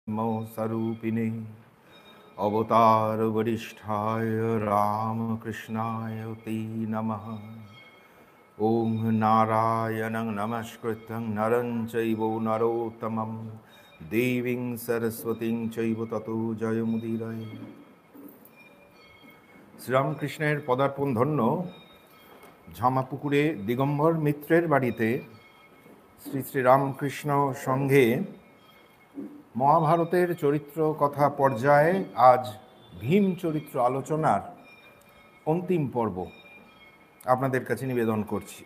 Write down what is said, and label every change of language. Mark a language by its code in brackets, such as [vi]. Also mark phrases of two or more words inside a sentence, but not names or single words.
[sa] स्वरूपिणे अवतार वरिष्ठाय रामकृष्णाय ते नमः। ओम नारायणं नमस्कृतं नरं चैव नरोत्तमं देवीं सरस्वतीं चैव ततो जयमुदीरये। [bn] শ্রীরামকৃষ্ণের পদার্পণ ধন্য ঝামাপুকুরে দিগম্বর মিত্রের বাড়িতে শ্রী শ্রী রামকৃষ্ণ সংঘে মহাভারতের চরিত্র কথা পর্যায়ে আজ ভীম চরিত্র আলোচনার অন্তিম পর্ব আপনাদের কাছে নিবেদন করছি।